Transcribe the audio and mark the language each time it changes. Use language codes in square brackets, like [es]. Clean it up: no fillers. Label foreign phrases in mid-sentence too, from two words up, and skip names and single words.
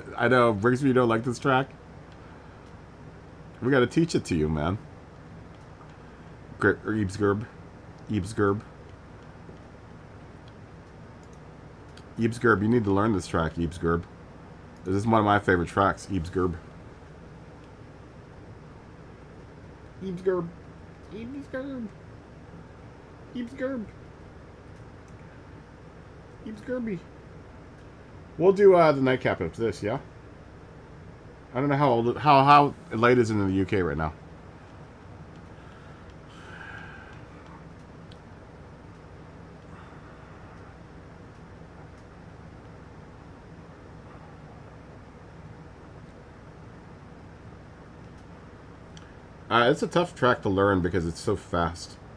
[en] I know, Brigsby, you don't like this track? We gotta teach it to you, man. Eebsgerb. Eebsgerb. Eebsgerb, you need to learn this track, Eebsgerb. This is one of my favorite tracks, Eebsgerb. Eebsgerb. Eebsgerb. Eebsgerb. Eebsgerby. We'll do the nightcap after this, yeah? I don't know how late is it in the UK right now. It's a tough track to learn because it's so fast.